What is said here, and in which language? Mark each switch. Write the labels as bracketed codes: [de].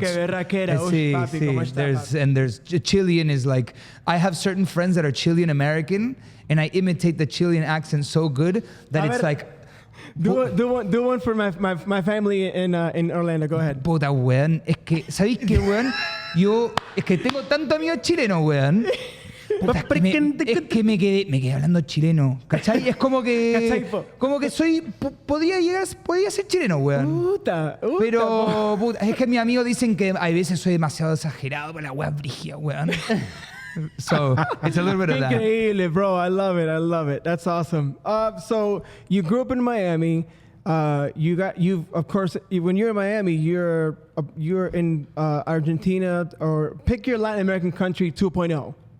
[es] Pero qué berraquera. Sí, Papi, ¿cómo está, papi? [en] there's Chilean is like, I have certain friends that are Chilean American, and I imitate the Chilean accent so good that it's like. Do one for my family in Orlando. Go ahead. [es] Puta, weón. Es que, ¿sabéis qué, weón? Es que tengo tanto amigos chilenos, weón. Puta, es que me quedé hablando chileno, ¿cachai? Es como que podía ser chileno, weón. Puta, Pero puta, es que mis amigos dicen que a veces soy demasiado exagerado con la weá brígida, weón. [en] So it's a little bit of that. Increíble, bro. I love it. That's awesome. So you grew up in Miami. Of course, when you're in Miami, you're in Argentina, or pick your Latin American country 2.0.